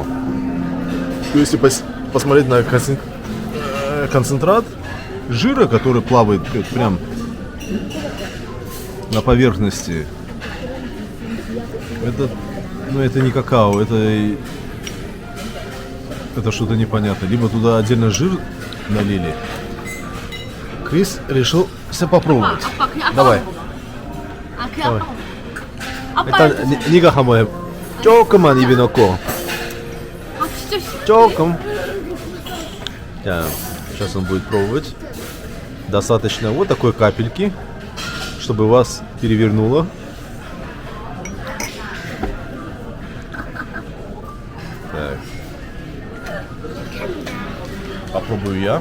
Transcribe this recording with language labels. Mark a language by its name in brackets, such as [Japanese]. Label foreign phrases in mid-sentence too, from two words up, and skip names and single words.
[Russian] То есть, если посмотреть на концентрат жира, который плавает прям на поверхности, это не какао, это что-то непонятное. Либо туда отдельно жир налили. Крис решил все попробовать. Давай. Давай. [Korean] 일단 네가 한번 해. 조금만 입에 넣고. 조금. [Russian] Да, сейчас он будет пробовать. Достаточно вот такой капельки, чтобы вас перевернуло. Так. Попробую я.